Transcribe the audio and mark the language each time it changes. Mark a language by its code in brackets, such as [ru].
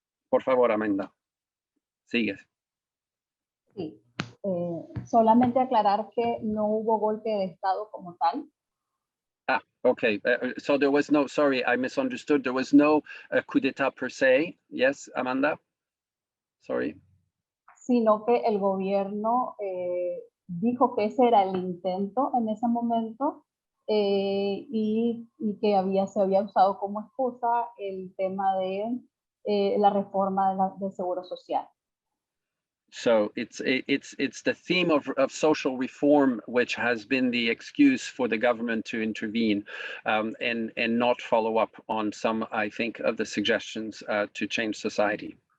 [es] Por favor, Amanda. Sigue. Sí. Solamente aclarar que no hubo golpe de Estado como tal. [en] Ah, okay. So there was no, sorry, I misunderstood. There was no coup d'etat per se. Yes, Amanda? Sorry. [es] Sino que el gobierno dijo que ese era el intento en ese momento y que se había usado como excusa el tema de la reforma del seguro social. [en] So it's the theme of social reform which has been the excuse for the government to intervene and not follow up on some, I think, of the suggestions to change society.